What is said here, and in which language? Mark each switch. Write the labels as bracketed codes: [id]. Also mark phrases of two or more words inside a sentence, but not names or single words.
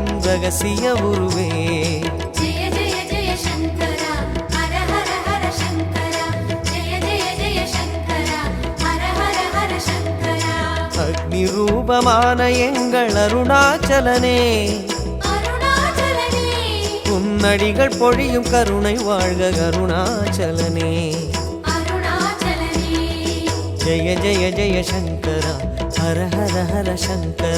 [ta] ரகசிய உருவே ஜெய ஜெய ஜெய சங்கரா ஹர ஹர ஹர சங்கரா ஜெய ஜெய ஜெய சங்கரா ஹர ஹர ஹர சங்கரா அக்னி ரூபமான எங்கள் அருணாச்சலனே அருணாச்சலனே உன்னடிகள் பொழியும் கருணை வாழ்க அருணாச்சலனே அருணாச்சலனே [sa] जय जय जय शंकर हर हर हर शंकर